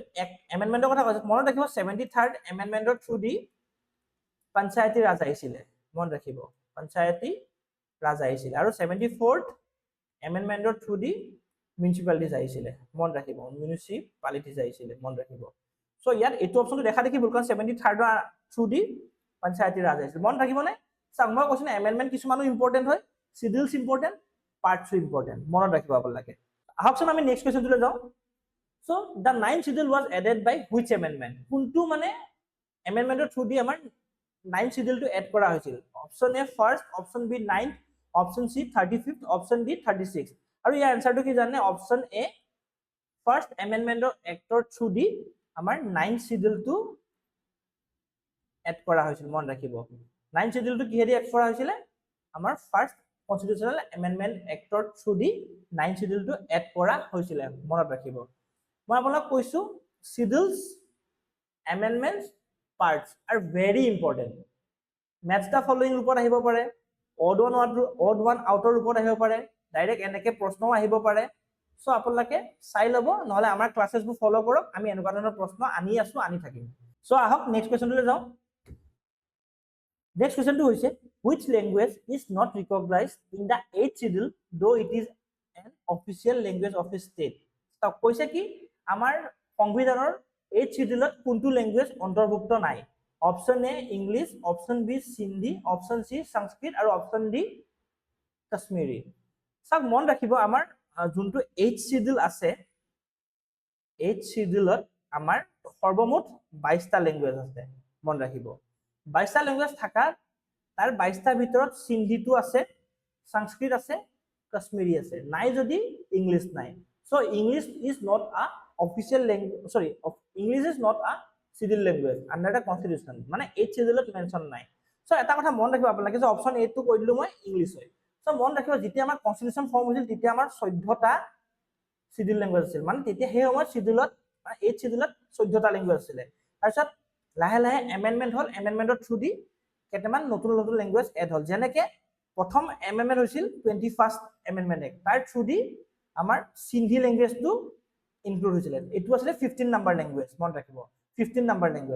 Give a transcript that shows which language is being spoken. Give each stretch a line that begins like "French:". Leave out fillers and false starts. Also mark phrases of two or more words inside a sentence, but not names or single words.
Assamese: এমেন্ডমেন্টৰ কথা কৈছো মনত ৰাখিব 73rd এমেন্ডমেন্টৰ
English: through the
Assamese: পঞ্চায়তী ৰাজ আহিছিল মনত ৰাখিব পঞ্চায়তী ৰাজ আহিছিল আৰু 74th এমেন্ডমেন্টৰ
English: through the
Assamese: মিউনিসিপালিটিজ আহিছিল মনত ৰাখিব মিউনিসিপালিটিজ আহিছিল মনত ৰাখিব সো ইয়াত এইটো অপচনটো দেখা দেখি ভুল কাৰণ 73rd
English: through the
Assamese: পঞ্চায়তী ৰাজ আহিছিল মনত ৰাখিবনে চাওক মই কৈছো এমেন্ডমেন্ট কিছুমানো ইম্পৰ্টেন্ট হয়
English: schedules important parts important
Assamese: মনত ৰাখিব আপোনালোকে আহকচোন আমি
English: next questionটোলৈ
Assamese: যাওঁ সো
English: the 9th schedule was added by which amendment
Assamese: কোনটো মানে এমেন্ডমেন্টৰ
English: through the
Assamese: আমাৰ 9th schedule টো এড কৰা হৈছিল
English: option A first option B 9th option C 35th option D 36
Assamese: আৰু ইয়াৰ আনসাৰটো কি জানে
English: option A first amendmentৰ actৰ through the
Assamese: আমাৰ 9th schedule টো এড কৰা হৈছিল মন ৰাখিব 9th schedule টো কিহেদি এড কৰা হৈছিল আমাৰ
English: first constitutional amendment actৰ through the 9th schedule
Assamese: টো এড কৰা হৈছিল মনত ৰাখিব মই আপোনাক কৈছো
English: schedules amendments parts are very important match the following
Assamese: ওপৰত আহিব পাৰে
English: odd one outer
Assamese: ওপৰত আহিব পাৰে ডাইৰেক্ট এনেকে প্ৰশ্ন আহিব পাৰে সো আপোনালোকে চাই লব নহলে আমাৰ ক্লাसेছবোৰ ফলো কৰক আমি এনেকুৱা ধৰণৰ প্ৰশ্ন আনি থাকিম সো আহক
English: next questionলৈ
Assamese: যাওঁ
English: next questionটো
Assamese: হৈছে
English: which language is not recognized in the 8th schedule though it is an official language of a state
Assamese: তো কৈছে কি আমাৰ সংবিধানৰ 8th schedule কোনটো ল্যাঙ্গুৱেজ অন্তৰ্ভুক্ত নাই
English: option A English option B Sindhi option C
Assamese: সংস্কৃত আৰু
English: option D
Assamese: কাশ্মীৰী সব মন ৰাখিব আমাৰ যোনটো 8th schedule আছে 8th schedule আমাৰ সৰ্বমুঠ 22টা ল্যাঙ্গুৱেজ আছে মন ৰাখিব 22টা ল্যাঙ্গুৱেজ থাকা তাৰ 22টাৰ ভিতৰত সিন্ধিটো আছে সংস্কৃত আছে কাশ্মীৰী আছে নাই যদি ইংলিশ নাই
English: so English is not a official language English is not a scheduled language under the constitution
Assamese: মানে 8th schedule মেনশন নাই so এটা কথা মন ৰাখিব আপোনালোকে যে
English: option A
Assamese: টো কৈ দিলো মই ইংলিশ হয় so মন ৰাখিব যেতিয়া আমাৰ
English: constitution form
Assamese: হৈছিল তেতিয়া আমাৰ 14টা
English: scheduled language
Assamese: আছিল মানে তেতিয়া সেই সময়ত schedule 8th schedule 14টা language আছিল তাৰপিছত লাহে লাহে এমেন্ডমেন্ট হল এমেন্ডমেন্টৰ
English: through the
Assamese: কেইটামান নতুন নতুন লেংগুৱেজ এড হ'ল, যেনেকে প্ৰথম এমেণ্ডমেণ্ট হৈছিল 21st
English: amendment act,
Assamese: তাৰ থ্ৰুদি আমাৰ সিন্ধি লেংগুৱেজটো ইনক্লুড হৈছিলে। এইটো আছিলে 15 নম্বৰ লেংগুৱেজ, মনত ৰাখিব 15 নম্বৰ লেংগুৱেজ।